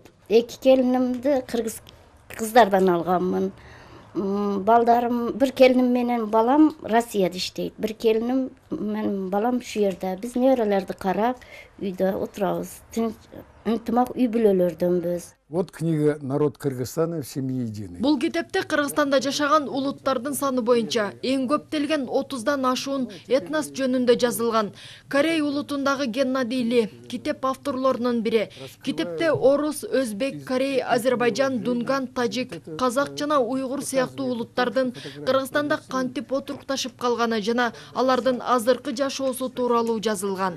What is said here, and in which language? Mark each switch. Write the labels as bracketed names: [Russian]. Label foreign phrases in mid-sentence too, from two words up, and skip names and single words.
[Kyrgyz] Эки келинимди кыргыз кыздардан алганмын. Балдарым, бир келиним менен балам Россияда иштейт. Бир келиним менен балам шу жерде. Биз неберелерди карап, үйдө отурабыз. Тынч ынтымак үй бүлөлөрдөнбүз. [Russian] Вот книга «Народ Кыргызстана в семье единой». [Kyrgyz] Бул китепте Кыргызстанда жашаган улуттардын саны боюнча эң көп делген 30дан ашуун этнос жөнүндө жазылган. Корей улутундагы Геннадий Ли китеп авторлорунун бири. Китепте орус, өзбек, корей, азербайжан, дунган, тажик, казак жана уйгур сыяктуу улуттардын Кыргызстанда кантип отурукташып калганы жана алардын азыркы жашоосу тууралуу жазылган.